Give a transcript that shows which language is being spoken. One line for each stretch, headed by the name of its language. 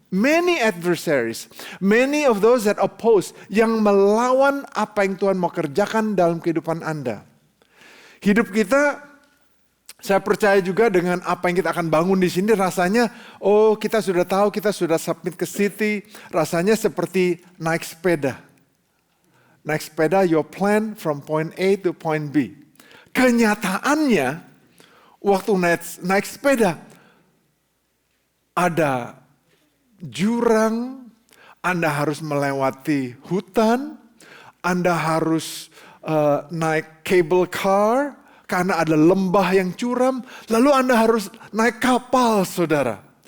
English: Many adversaries, many of those that oppose,
Indonesian: yang melawan apa yang Tuhan mau kerjakan dalam kehidupan Anda. Hidup kita, saya percaya juga dengan apa yang kita akan bangun di sini rasanya, kita sudah tahu, kita sudah submit ke City, rasanya seperti naik sepeda. Naik sepeda,
English: your plan from point A to point B.
Indonesian: Kenyataannya, waktu naik sepeda, ada jurang, Anda harus melewati hutan, Anda harus naik cable car karena ada lembah yang curam, lalu Anda harus naik kapal, saudara.